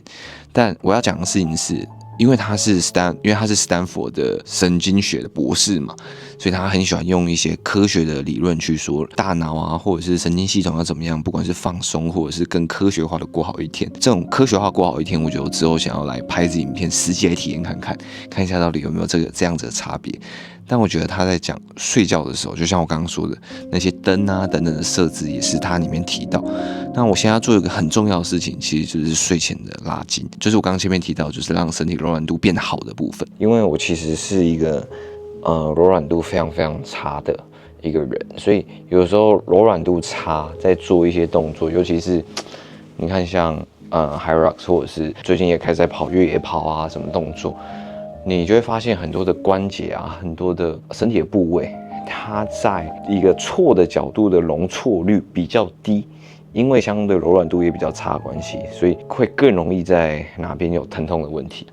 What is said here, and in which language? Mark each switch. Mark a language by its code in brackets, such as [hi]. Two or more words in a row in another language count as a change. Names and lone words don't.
[zh] 但我要講的事情是，因為他是斯坦福的神經學的博士嘛，所以他很喜歡用一些科學的理論去說大腦啊，或者是神經系統要怎麼樣，不管是放鬆，或者是更科學化的過好一天。這種科學化過好一天，我覺得我之後想要來拍支影片，實際來體驗看一下到底有沒有這樣子的差別。但我覺得他在講睡覺的時候，就像我剛剛說的那些燈啊等等的設置，也是他裡面提到。那我現在要做一個很重要的事情，其實就是睡前的拉筋，就是我刚剛前面提到，就是讓身體柔軟度變好的部分。因為我其實是一個柔軟度非常非常差的一個人，所以有時候柔軟度差，在做一些動作，尤其是你看像HYROX 或者是最近也開始在跑越野跑啊什麼動作，你就會發現很多的關節啊，很多的身體的部位，它在一個錯的角度的容錯率比較低，因為相对柔軟度也比較差的關係，所以會更容易在哪邊有疼痛的問題。